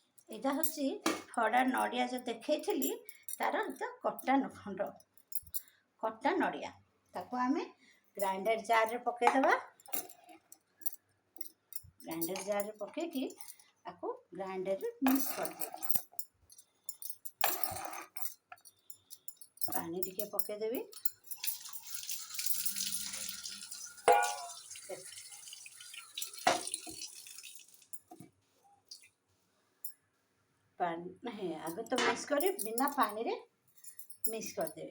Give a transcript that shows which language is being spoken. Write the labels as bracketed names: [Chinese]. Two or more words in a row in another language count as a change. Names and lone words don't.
[Odia] ଏଇଟା ହେଉଛି ଫଡ଼ା ନଡ଼ିଆ ଯେଉଁ ଦେଖେଇଥିଲି ତାର ଏଇଟା କଟା ନଡ଼ିଆ। ତାକୁ ଆମେ ଗ୍ରାଇଣ୍ଡର ଜାରରେ ପକାଇଦେବା। ଗ୍ରାଇଣ୍ଡର ଜାରରେ ପକାଇକି ତାକୁ ଗ୍ରାଇଣ୍ଡରରେ ମିକ୍ସ କରିଦେବି। ପାଣି ଟିକେ ପକାଇଦେବି। ନାହିଁ ଆଗେ ତ ମିକ୍ସ କର ବିନା ପାଣି ରେ ମିକ୍ସ କରିଦେବି।